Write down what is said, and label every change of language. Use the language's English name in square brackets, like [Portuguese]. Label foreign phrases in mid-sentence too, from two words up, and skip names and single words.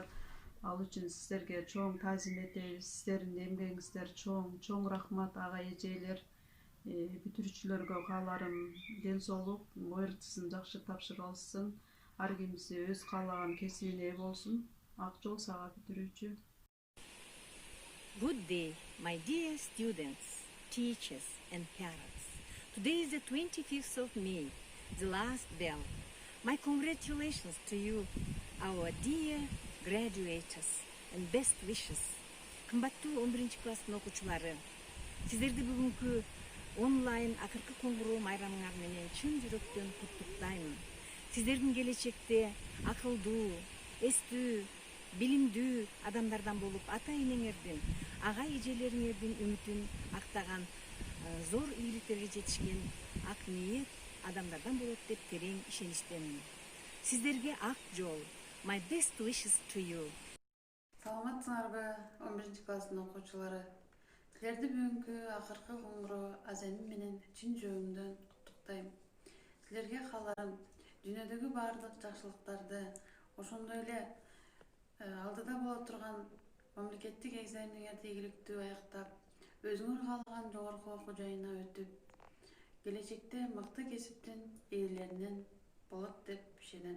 [Kyrgyz] Ал үчүн сиздерге чоң таазим этебиз. Сиздердин эмгегиңиздер чоң рахмат ага эжелер. Бүтүрүүчүлөргө кааларым ден соолук, ОРТсын жакшы тапшырып алсын. Ар кимиси өз каалаган кесибине ээ болсун. Ак жол сага бүтүрүүчү. [English] Good day, my dear students, teachers and parents. Today is the 25th of May, the last bell. My congratulations to you, our dear graduates and best wishes. [Kyrgyz] Кымбаттуу 11-класстын окуучулары, сиздерди бүгүнкү онлайн акыркы коңгуроо майрамыңар менен чын жүрөктөн куттуктаймын. Сиздердин келечекте акылдуу, эстүү, билимдүү адамдардан болуп, ата-энеңердин, ага эжелериңердин үмүтүн актаган, зор ийгиликтерге жетишкен ак ниет адамдардан болот деп терең ишеничтемин. Сиздерге ак жол. [English] My best wishes to you. [Kyrgyz] Саламатсыңарбы 11-класстын окуучулары. Силерди бүгүнкү акыркы коңгуроо азаны менен чын жүрөгүмдөн куттуктайм. Силерге кааларым дүйнөдөгү баардык жакшылыктарды, ошондой эле алдыда боло турган мамлекеттик экзамениңерди ийгиликтүү аяктап, өзүңөр каалаган жогорку окуу жайына өтүп, келечекте мыкты кесиптин ээлеринен болот деп ишенем.